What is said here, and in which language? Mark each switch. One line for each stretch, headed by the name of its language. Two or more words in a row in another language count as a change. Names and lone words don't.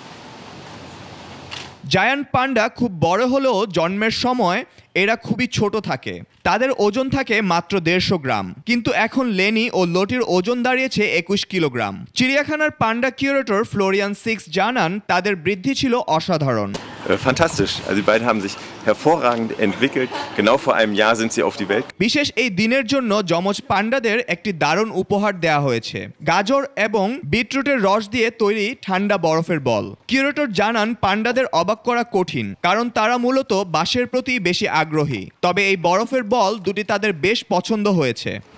Bangla: জায়ান্ট পান্ডা খুব বড় হলেও জন্মের সময় এরা খুবই ছোট থাকে। তাদের ওজন থাকে মাত্র 150 গ্রাম, কিন্তু এখন লেনি ও লটির ওজন দাঁড়িয়েছে 21 কিলোগ্রাম। চিড়িয়াখানার পান্ডা কিউরেটর ফ্লোরিয়ান সিক্স জানান তাদের বৃদ্ধি ছিল অসাধারণ।
German: Fantastisch. Also die beiden haben sich hervorragend entwickelt. Genau vor einem Jahr sind sie auf die Welt.
Bangla: বিশেষ এই দিনের জন্য যমজ পান্ডাদের একটি দারুণ উপহার দেওয়া হয়েছে। গাজর এবং বিটরুটের রস দিয়ে তৈরি ঠান্ডা বরফের বল। কিউরেটর জানান পান্ডাদের অবাক করা কঠিন, কারণ তারা মূলত বাসের প্রতি বেশি আগ্রহী। তবে এই বরফের বল দুটি তাদের বেশ পছন্দ হয়েছে।